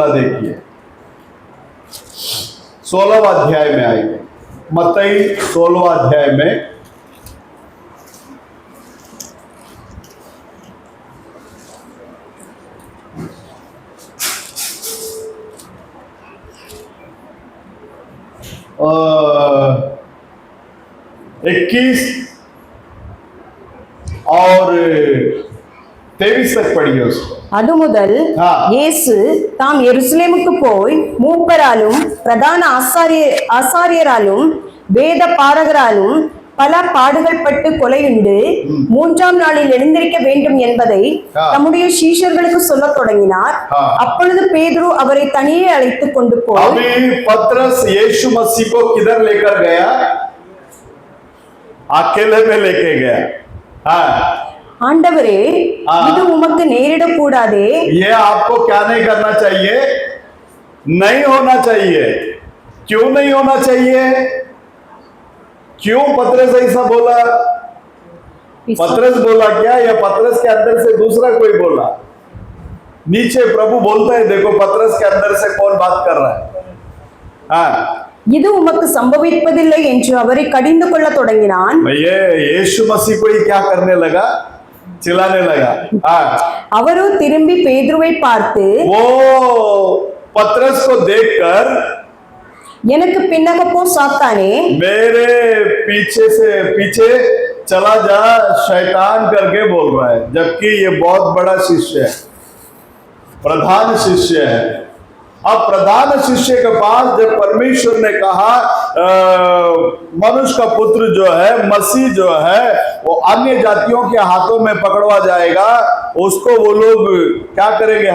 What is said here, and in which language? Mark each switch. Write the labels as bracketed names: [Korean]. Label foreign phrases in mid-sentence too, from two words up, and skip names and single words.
[Hindi] देखिए 16वां अध्याय में आएंगे, मत्ती 16वां अध्याय में और 21 और 23 तक पढ़िए उसको। [Tamil] அது முதல் ஆ. இயேசு தாம் எருசலேமுக்கு போய் மூப்பராலும் பிரதான ஆசாரியராலும் வேத பாரகராலும் பல பாடுகள் பட்டு கொலையுண்டு மூன்றாம் நாளில் எழுந்திருக்க வேண்டும் என்பதை ஆ. தம்முடைய சீஷர்களுக்கு சொல்லத் தொடங்கினார். ஆ. அப்பொழுது பேதுரு அவரை தனியே அழைத்துக் கொண்டு போய் [Hindi] अभी पतरस यीशु मसीह को किधर लेकर गया? अकेले में लेके गया। हाँ, [Tamil] ஆண்டவரே, ஆ. இது உமக்கு நேரிடக்கூடாதே. [Hindi] ये आपको क्या नहीं करना चाहिए? नहीं होना चाहिए। क्यों नहीं होना चाहिए? क्यों पतरस ऐसा बोला? पतरस बोला क्या या पतरस के अंदर से दूसरा कोई बोला? नीचे प्रभु बोलता है, देखो पतरस के अंदर से कौन बात कर रहा है। हाँ, [Tamil] இது உமக்கு சம்பவிப்பதில்லை என்று அவரை கடிந்து கொள்ள தொடங்கினான். [Hindi] ये यीशु मसीह को ही क्या करने लगा? चिल्लाने लगा। हाँ, [Tamil] அவரோ திரும்பி பேதுருவை பார்த்து, [Hindi] वो पतरस को देखकर [Tamil] எனக்கு பின்னக போ சாத்தானே, [Hindi] मेरे पीछे चला जा शैतान करके बोल रहा है, जबकि ये बहुत बड़ा शिष्य है, प्रधान शिष्य है। अब प्रधान शिष्य के पास जब परमेश्वर ने कहा मनुष्य का पुत्र जो है, मसीह जो है, वो अन्य जातियों के हाथों में पकड़वा जाएगा, उसको वो लोग क्या करेंगे?